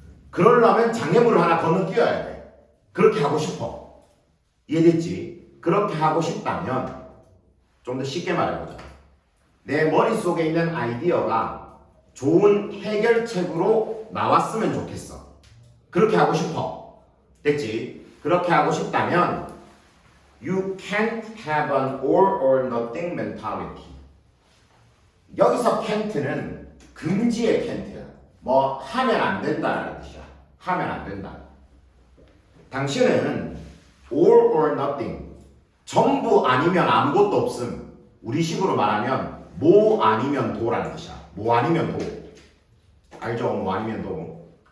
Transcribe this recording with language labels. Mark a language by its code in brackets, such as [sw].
[ko] 그러려면 장애물을 하나 건너뛰어야 돼. 그렇게 하고 싶어. 이해됐지? 그렇게 하고 싶다면 좀 더 쉽게 말해보자. 내 머릿속에 있는 아이디어가 좋은 해결책으로 나왔으면 좋겠어. 그렇게 하고 싶어. 됐지? 그렇게 하고 싶다면 [en] You can't have an all or nothing mentality. [ko] 여기서 can't는 금지의 can't야. 뭐 하면 안 된다는 뜻이야. 하면 안 된다. 당신은 all or nothing 전부 아니면 아무것도 없음. 우리식으로 말하면 뭐 아니면 도라는 뜻이야. 뭐 아니면 도. 알죠? 뭐 아니면 도.